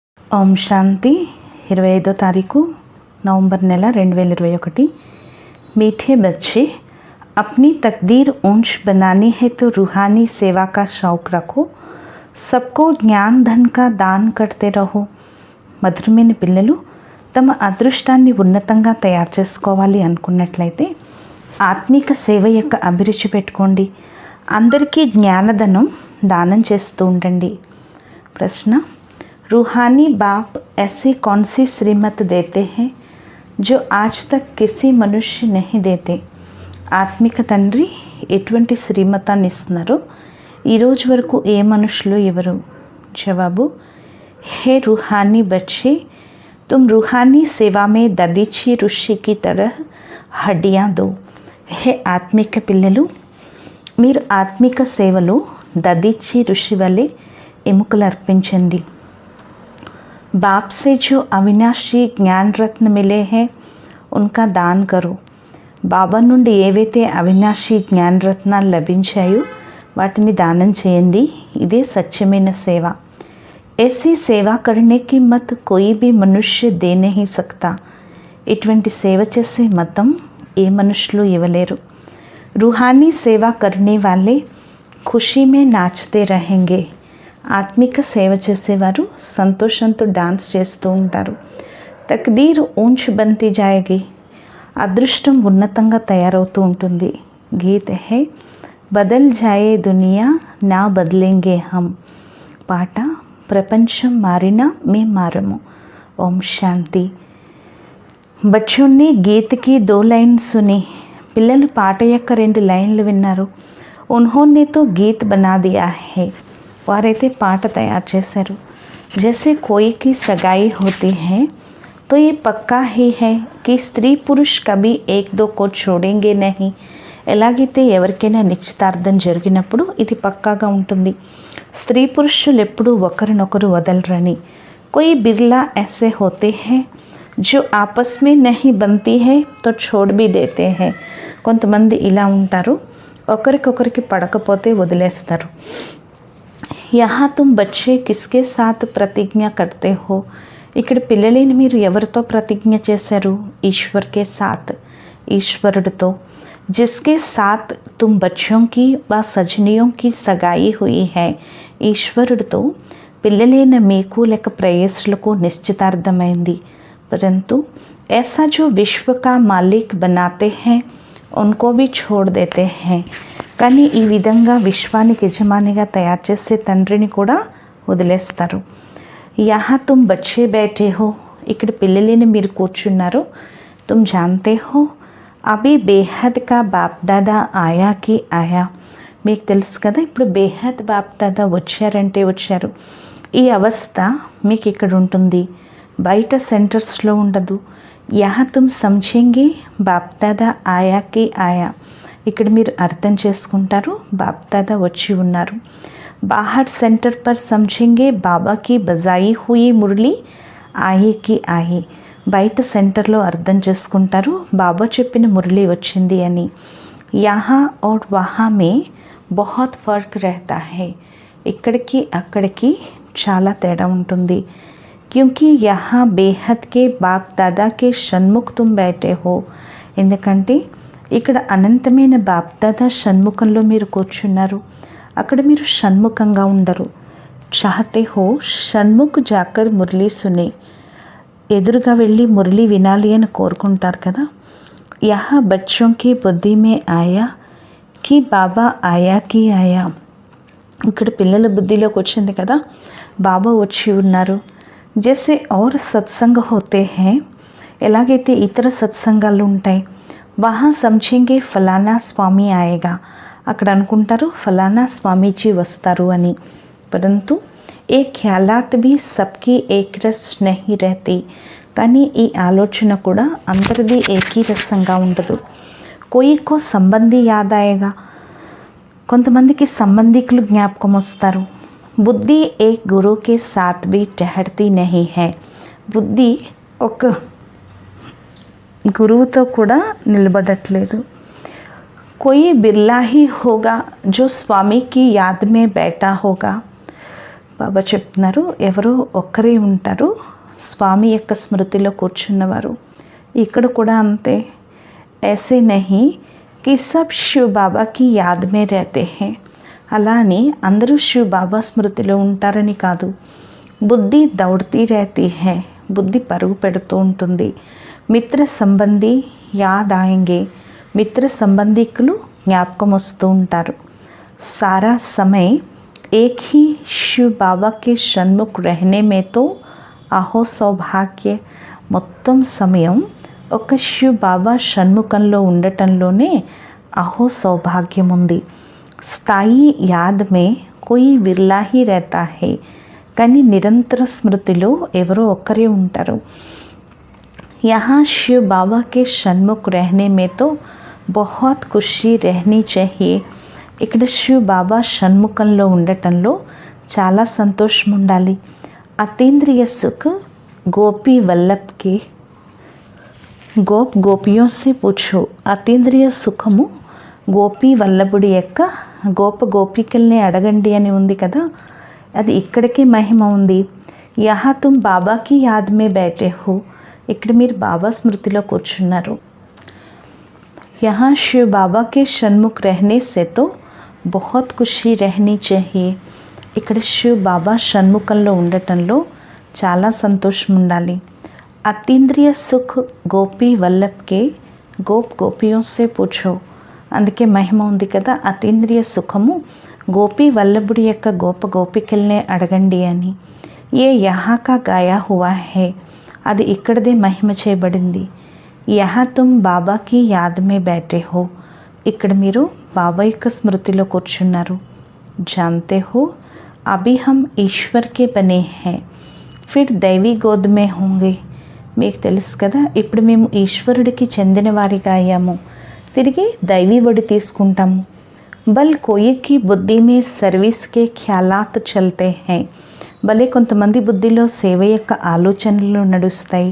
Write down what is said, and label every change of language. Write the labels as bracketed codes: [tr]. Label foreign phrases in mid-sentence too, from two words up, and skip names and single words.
[te] ఓం శాంతి 25వ తారీఖు నవంబర్ నెల 2021। [hi] मीठे बच्चे, अपनी तकदीर ऊंच बनानी है तो रूहानी सेवा का शौक रखो। सबको ज्ञान धन का दान करते रहो। [te] మధురమైన పిల్లలు తమ అదృష్టాన్ని ఉన్నతంగా తయారు చేసుకోవాలి అనుకున్నట్లయితే ఆత్మిక సేవ యొక్క అభిరుచి పెట్టుకోండి। అందరికీ జ్ఞానధనం దానం చేస్తూ ఉండండి। [hi] ప్రశ్న, रूहानी बाप ऐसी कौन सी श्रीमत देते हैं जो आज तक किसी मनुष्य नहीं देते? [te] ఆత్మిక తండ్రి ఎటువంటి శ్రీమతాన్ని ఇస్తున్నారో ఈరోజు వరకు ఏ మనుషులు ఎవరు? జవాబు, [hi] हे रूहानी बच्चे, तुम रूहानी सेवा में ददीची ऋषि की तरह हड्डियाँ दो। [te] हे ఆత్మిక పిల్లలు, మీరు ఆత్మిక సేవలో దదీచి ఋషి వలె ఎముకలు అర్పించండి। [hi] बाप से जो अविनाशी ज्ञान रत्न मिले हैं उनका दान करो। [te] బాబా నుండి ఏవైతే అవినాశి జ్ఞాన రత్నాలు లభించాయో వాటిని దానం చేయండి। ఇదే సత్యమైన సేవ। [hi] ऐसी सेवा करने की मत कोई भी मनुष्य दे नहीं सकता। [te] ఇటువంటి సేవ చేసే మతం ఏ మనుషులు ఇవ్వలేరు। [hi] रूहानी सेवा करने वाले खुशी में नाचते रहेंगे। [te] ఆత్మిక సేవ చేసేవారు సంతోషంతో డాన్స్ చేస్తూ ఉంటారు। [hi] तकदीर ऊंच बनती जायेगी, [te] అదృష్టం ఉన్నతంగా తయారవుతూ ఉంటుంది। [hi] गीत है बदल जाये दुनिया ना बदलेंगे हम, [te] పాట ప్రపంచం మారినా మేం మారము। [hi] ओम शांति। बच्चों ने गीत की 2 लाइन सुनी। [te] పిల్లలు పాట యొక్క 2 లైన్లు విన్నారు। [hi] उन्होंने तो गीत बना दिया है, [te] వారైతే పాట తయారు చేశారు। [hi] जैसे कोई की सगाई होती है तो ये पक्का ही है कि स्त्री पुरुष कभी एक दो को छोड़ेंगे नहीं। [te] ఎలాగైతే ఎవరికైనా నిశ్చితార్థం జరిగినప్పుడు ఇది పక్కాగా ఉంటుంది, స్త్రీ పురుషులు ఎప్పుడూ ఒకరినొకరు వదలరని। [hi] कोई बिरला ऐसे होते हैं जो आपस में नहीं बनती है तो छोड़ भी देते हैं। [te] కొంతమంది ఇలా ఉంటారు, ఒకరికొకరికి పడకపోతే వదిలేస్తారు। [hi] यहाँ तुम बच्चे किसके साथ प्रतिज्ञा करते हो? [te] ఇక్కడ పిల్లలేని మీరు ఎవరితో ప్రతిజ్ఞ చేశారు? [hi] ईश्वर के साथ, ఈశ్వరుడితో। जिसके साथ तुम बच्चों की व सजनियों की सगाई हुई है, [te] ఈశ్వరుడితో పిల్లలైన మీకు లేక ప్రేయసులకు నిశ్చితార్థమైంది। [hi] परंतु ऐसा जो विश्व का मालिक बनाते हैं उनको भी छोड़ देते हैं। [te] కానీ ఈ విధంగా విశ్వానికి యజమానిగా తయారు చేసే తండ్రిని కూడా వదిలేస్తారు। [hi] यहाँ तुम बच्चे बैठे हो, [te] ఇక్కడ పిల్లలేని మీరు కూర్చున్నారు। [hi] तुम जानते हो अभी बेहद का बाप दादा आया कि आया, [te] మీకు తెలుసు కదా ఇప్పుడు బేహద్ బాప్ దాదా వచ్చారంటే వచ్చారు। ఈ అవస్థ మీకు ఇక్కడ ఉంటుంది, బయట సెంటర్స్లో ఉండదు। [hi] यहाँ तुम సమझेंगे बाप दादा आया कि आया, [te] ఇక్కడ మీరు అర్థం చేసుకుంటారు బాప్ దాదా వచ్చి ఉన్నారు। [hi] बाहर सेंटर पर సమझेंगे बाबा की बजाई हुई मुरली आये कि आये, [te] బయట సెంటర్లో అర్థం చేసుకుంటారు బాబా చెప్పిన మురళి వచ్చింది అని। [hi] यहाँ और वहाँ में बहुत फर्क रहता है, [te] ఇక్కడికి అక్కడికి చాలా తేడా ఉంటుంది। [hi] क्योंकि यहाँ बेहद के बाप दादा के सन्मुख तुम बैठे हो, [te] ఎందుకంటే ఇక్కడ అనంతమైన బాప్దాదా షణ్ముఖంలో మీరు కూర్చున్నారు, అక్కడ మీరు షణ్ముఖంగా ఉండరు। [hi] चाहते हो सन्मुख जाकर मुरली सुनें, [te] ఎదురుగా వెళ్ళి మురళి వినాలి అని కోరుకుంటారు కదా। [hi] यहाँ बच्चों की बुद्धि में आया कि बाबा आया कि आया, [te] ఇక్కడ పిల్లల బుద్ధిలోకి వచ్చింది కదా బాబా వచ్చి ఉన్నారు। [hi] जैसे और सत्संग होते हैं, [te] ఎలాగైతే ఇతర సత్సంగాలు ఉంటాయి। [hi] वहाँ समझेंगे फलाना स्वामी आयेगा, [te] అక్కడ అనుకుంటారు ఫలానా స్వామీజీ వస్తారు అని। [hi] परंतु ये ख्यालात भी सबकी एक रस नहीं रहती, [te] కానీ ఈ ఆలోచన కూడా అందరిది ఏకీరసంగా ఉండదు। [hi] कोई को संबंधी याद आयेगा, [te] కొంతమందికి సంబంధికులు జ్ఞాపకం వస్తారు। [hi] बुद्धि एक गुरु के साथ भी ठहरती नहीं है, [te] బుద్ధి ఒక గురువుతో కూడా నిలబడట్లేదు। [hi] कोई बिरला ही होगा जो स्वामी की याद में बैठा होगा, [te] బాబా చెప్తున్నారు, ఎవరో ఒక్కరే ఉంటారు స్వామి యొక్క స్మృతిలో కూర్చున్నవారు. ఇక్కడ కూడా అంతే. [hi] ऐसे नहीं कि सब शिव बाबा की याद में रहते हैं. [te] అలా అని అందరూ శివ్ బాబా స్మృతిలో ఉంటారని కాదు. [hi] बुद्धि दौड़ती रहती है, [te] బుద్ధి పరుగు పెడుతూ ఉంటుంది. [hi] मित्र संबंधी याद आयेंगे, [te] మిత్ర సంబంధికులు జ్ఞాపకం వస్తూ ఉంటారు. [hi] सारा समय एक ही शिव बाबा के सन्मुख रहने में तो आहो सौभाग्य. [te] మొత్తం సమయం ఒక శివ్ బాబా షణ్ముఖంలో ఉండటంలోనే అహో సౌభాగ్యం ఉంది. [hi] स्थायी याद में कोई विरला ही रहता है. [te] కానీ నిరంతర స్మృతిలో ఎవరో ఒక్కరే ఉంటారు. [hi] यहाँ शिव बाबा के सन्मुख रहने में तो बहुत खुशी रहनी चाहिए. [te] ఇక్కడ శివ్ బాబా షణ్ముఖంలో ఉండటంలో చాలా సంతోషం ఉండాలి. [hi] अतींद्रिय सुख गोपी वल्लभ के गोपियों से पूछो. [te] అతీంద్రియ సుఖము గోపీ వల్లభుడి యొక్క గోపికల్ని అడగండి అని ఉంది కదా, అది ఇక్కడికి మహిమ ఉంది. [hi] यहाँ तुम बाबा की याद में बैठे हो. [te] ఇక్కడ మీరు బాబా స్మృతిలో కూర్చున్నారు. [hi] यहाँ शिव बाबा के सन्मुख रहने से तो बहुत खुशी रहनी चाहिए. [te] ఇక్కడ శివ్ బాబా షణ్ముఖంలో ఉండటంలో చాలా సంతోషం ఉండాలి. [hi] अतींद्रिय सुख गोपी वल्लभ के गोपियों से पूछो. [te] అందుకే మహిమ ఉంది కదా, అతీంద్రియ సుఖము గోపీ వల్లభుడి యొక్క గోపికల్నే అడగండి అని. [hi] ये यहाँ का गाया हुआ है, [te] అది ఇక్కడదే మహిమ చేయబడింది. [hi] यहाँ तुम बाबा की याद में बैठे हो. [te] ఇక్కడ మీరు బాబా యొక్క స్మృతిలో కూర్చున్నారు. [hi] जानते हो अभी हम ईश्वर के बने हैं, फिर दैवी गोद में होंगे. [te] మీకు తెలుసు కదా, ఇప్పుడు మేము ఈశ్వరుడికి చెందిన వారిగా అయ్యాము, తిరిగి దైవీ ఒడి తీసుకుంటాము. [hi] भल कोई की बुद्धि में सर्विस के ख्यालात चलते हैं. [te] భలే కొంతమంది బుద్ధిలో సేవ యొక్క ఆలోచనలు నడుస్తాయి.